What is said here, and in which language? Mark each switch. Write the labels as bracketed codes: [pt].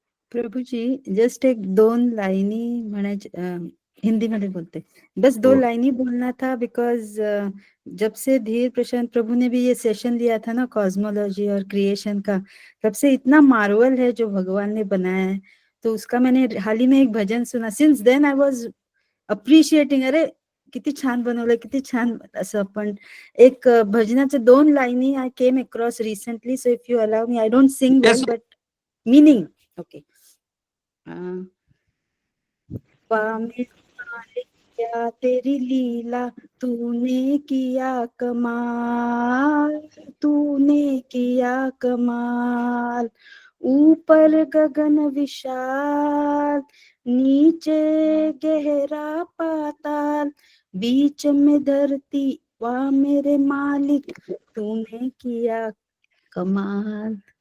[hi] प्रभू जी, [mr] just एक 2 लाईनी म्हणायची, हिंदी मध्ये बोलते, [hi] बस 2 लाईनी बोलना था, बिकॉज जब से धीर प्रशांत प्रभु ने भी ये सेशन लिया था ना कॉस्मोलॉजी और क्रिएशन का, तब से इतना मार्वल है जो भगवान ने बनाया है, तो उसका मैंने हाल ही में एक भजन सुना, [en] since then I was appreciating, [mr] अरे किती छान बनवलं, किती छान असं. पण एक भजनाचे 2 लाईनी [en] I came across recently, so if you allow me, I don't sing well but meaning okay. [hi] क्या तेरी लीला, तूने किया कमाल, तूने किया कमाल, ऊपर गगन विशाल, नीचे गहरा पाताल, बीच में धरती, वाह मेरे मालिक, तूने किया कमाल.